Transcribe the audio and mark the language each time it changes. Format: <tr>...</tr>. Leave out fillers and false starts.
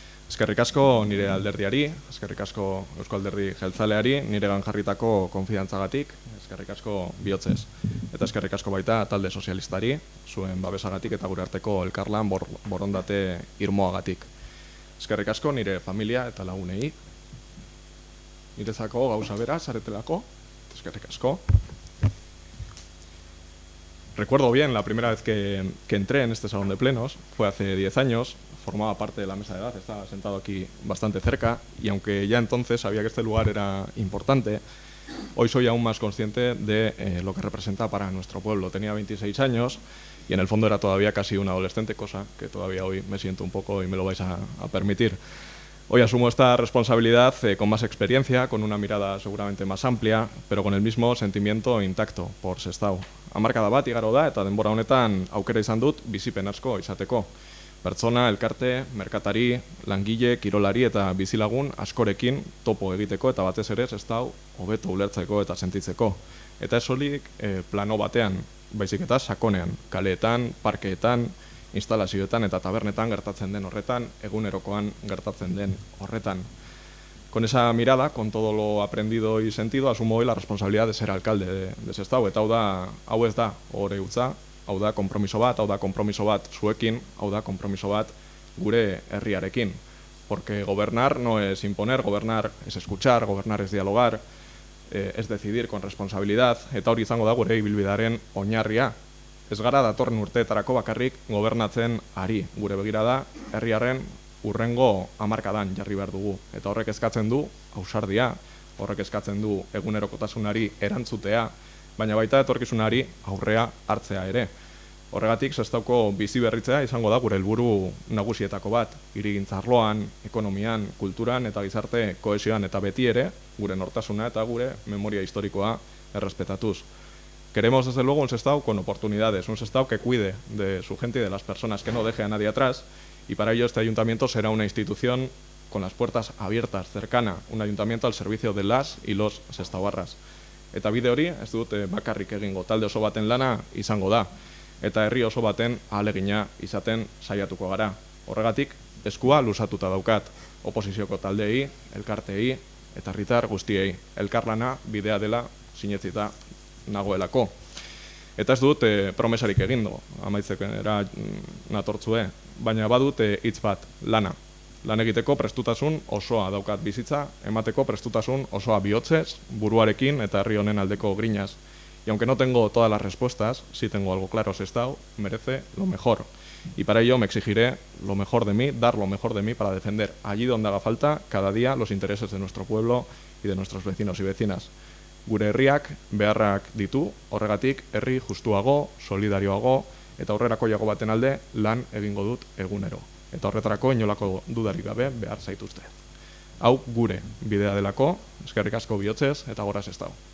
<eu>Eskerrik asko nire alderdiari, eskerrik asko Eusko Alderdi Jeltzaleari, niregan jarritako konfidantzagatik, eskerrik asko bihotzez. Eta eskerrik asko baita talde sozialistari, zuen babesagatik eta gure arteko elkarlan borondate irmoagatik. Eskerrik asko nire familia eta lagunei, nirezako gauza bera, zaretelako, eskerrik asko.</eu> <es>Recuerdo bien la primera vez que entré en este salón de plenos, fue hace 10 años, formaba parte de la mesa de edad, estaba sentado aquí bastante cerca y aunque ya entonces sabía que este lugar era importante, hoy soy aún más consciente de lo que representa para nuestro pueblo. Tenía 26 años y en el fondo era todavía casi un adolescente, cosa que todavía hoy me siento un poco y me lo vais a permitir. Hoy asumo esta responsabilidad con más experiencia, con una mirada seguramente más amplia, pero con el mismo sentimiento intacto por Sestao.</es> <eu>Hamarkada bat igaro da eta denbora honetan aukera izan dut bizipen asko izateko. Pertsona, elkarte, merkatari, langile, kirolari eta bizilagun askorekin topo egiteko eta batez ere Sestao hobeto ulertzeko eta sentitzeko. Eta ez soilik plano batean, baizik eta sakonean, kaleetan, parkeetan, instalazioetan eta tabernetan gertatzen den horretan, egunerokoan gertatzen den horretan.</eu> <es>Con esa mirada, con todo lo aprendido y sentido, asumo hoy la responsabilidad de ser alcalde de Sestao.</es> <eu>Eta hau ez da ohore hutsa, hau da konpromiso bat zuekin, hau da konpromiso bat gure herriarekin.</eu> <es>Porque gobernar no es imponer, gobernar es escuchar, gobernar es dialogar, es decidir con responsabilidad,</es> <eu>eta hori izango da gure ibilbidearen oinarria. Ez gara datorren urteetarako bakarrik gobernatzen ari, gure begirada herriaren urrengo hamarkadan jarri behar dugu. Eta horrek eskatzen du ausardia, horrek eskatzen du egunerokotasunari erantzutea, baina baita etorkizunari aurrea hartzea ere. Horregatik Sestaoko bizi berritzea izango da gure helburu nagusietako bat, hirigintza arloan, ekonomian, kulturan eta gizarte kohesioan eta beti ere gure nortasuna eta gure memoria historikoa errespetatuz.</eu> <es>Queremos desde luego un Sestao con oportunidades, un Sestao que cuide de su gente y de las personas, que no deje a nadie atrás, y para ello este ayuntamiento será una institución con las puertas abiertas, cercana, un ayuntamiento al servicio de las y los sestaoarras.</es> <eu>Eta bide hori, ez dut bakarrik egingo, talde oso baten lana izango da, eta herri oso baten ahalegina izaten saiatuko gara. Horregatik, eskua luzatuta daukat, oposizioko taldeei, elkarteei eta herritar guztiei. Elkarlana bidea dela sinetsita nagoelako. Eta ez dut promesarik egindo, amaitzekera natortzue, baina badut hitz bat, lana. Lan egiteko prestutasun osoa daukat bizitza, emateko prestutasun osoa bihotzez, buruarekin eta herri honen aldeko grinaz.</eu> <es>Y aunque no tengo todas las respuestas, sí tengo algo claro, Sestao merece lo mejor. Y para ello me exigiré lo mejor de mí, dar lo mejor de mí para defender allí donde haga falta cada día los intereses de nuestro pueblo y de nuestros vecinos y vecinas.</es> <eu>Gure herriak beharrak ditu, horregatik herri justuago, solidarioago eta aurrerakoiago baten alde lan egingo dut egunero. Eta horretarako inolako dudarik gabe behar zaituzte. Hau gure bidea delako, eskerrik asko bihotzez eta gora Sestao.</eu>